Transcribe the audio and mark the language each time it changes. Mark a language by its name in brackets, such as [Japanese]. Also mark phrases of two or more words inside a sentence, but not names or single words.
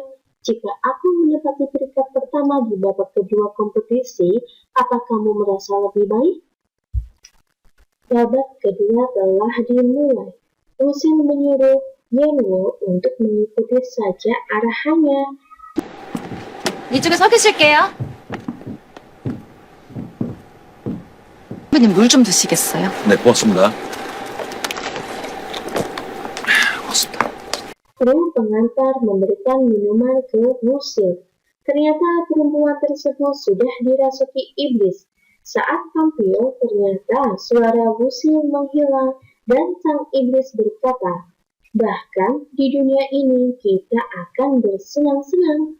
[Indonesian] Jika aku menepati peringkat pertama di babak kedua kompetisi, apa kamu merasa lebih baik? Babak kedua telah dimulai. Wusil menyuruh Yanwo untuk mengikuti saja arahannya. [Korean] 이쪽에 서 계실게요. 선배님 물 좀 드시겠어요? 네, 고맙습니다. 고맙습니다. [Indonesian] Kru pengantar memberikan minuman ke Wusil. Ternyata perempuan tersebut sudah dirasuki iblis. Saat tampil, ternyata suara Wusil menghilang dan sang iblis berkata, bahkan di dunia ini kita akan bersenang-senang.